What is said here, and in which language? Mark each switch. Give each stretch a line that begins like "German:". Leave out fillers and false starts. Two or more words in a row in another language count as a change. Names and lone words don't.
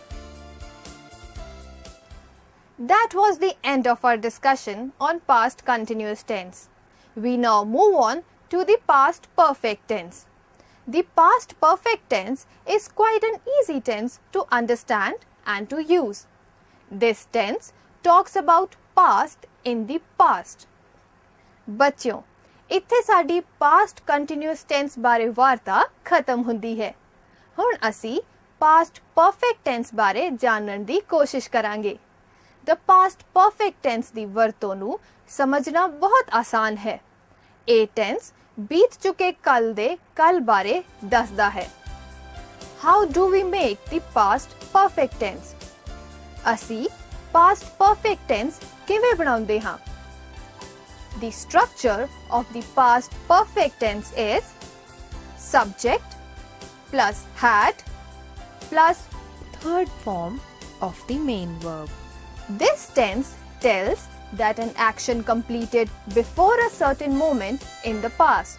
English: That was the end of our discussion on past continuous tense. We now move on to the past perfect tense. The past perfect tense is quite an easy tense to understand and to use. This tense talks about past in the past.
Punjabi: ਬੱਚਿਓ, ਇੱਥੇ ਸਾਡੀ
English: past continuous tense
Punjabi: ਬਾਰੇ ਵਾਰਤਾ ਖਤਮ ਹੁੰਦੀ ਹੈ। ਹੁਣ ਅਸੀਂ
English: past perfect tense
Punjabi: ਬਾਰੇ ਜਾਣਨ ਦੀ ਕੋਸ਼ਿਸ਼ ਕਰਾਂਗੇ।
English: The past perfect tense
Punjabi: ਦੀ ਵਰਤੋਂ ਨੂੰ ਸਮਝਣਾ ਬਹੁਤ ਆਸਾਨ ਹੈ। ਇਹ tense ਬੀਤ ਚੁੱਕੇ ਕੱਲ ਦੇ ਕੱਲ ਬਾਰੇ ਦੱਸਦਾ ਹੈ।
English: How do we make the past perfect tense?
Punjabi: ਅਸੀਂ
English: past perfect tense
Punjabi: ਕਿਵੇਂ ਬਣਾਉਂਦੇ ਹਾਂ?
English: The structure of the past perfect tense is subject plus had plus third form of the main verb. This tense tells that an action completed before a certain moment in the past.